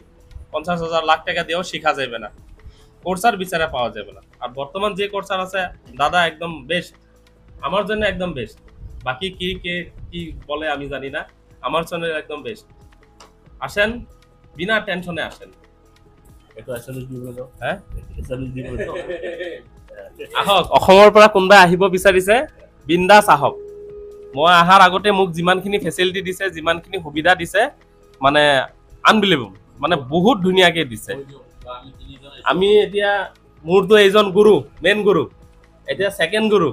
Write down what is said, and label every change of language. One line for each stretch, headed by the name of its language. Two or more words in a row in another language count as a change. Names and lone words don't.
Bangla: 50,000 লাখ টাকা দিয়েও শিখা যাবে না, কোর্সার বিচারে পাওয়া যাবে না। আর বর্তমান যে কোর্সার আছে দাদা একদম বেস্ট, আমার জন্য একদম বেস্ট। বাকি কি বলে আমি জানি না, আমার জন্য একদম বেস্ট। আসেন, বিনা টেনশনে আসেন। হ্যাঁ,
Assamese: আহক, অসমৰ পৰা কোনোবাই আহিব বিচাৰিছে বিন্দাছ আহক। মই অহাৰ আগতে মোক যিমানখিনি ফেচিলিটি দিছে, যিমানখিনি সুবিধা দিছে, মানে আনবিলিভেবল, মানে বহুত ধুনীয়াকে দিছে। আমি এতিয়া মোৰতো এইজন গুৰু, মেইন গুৰু, এতিয়া ছেকেণ্ড গুৰু।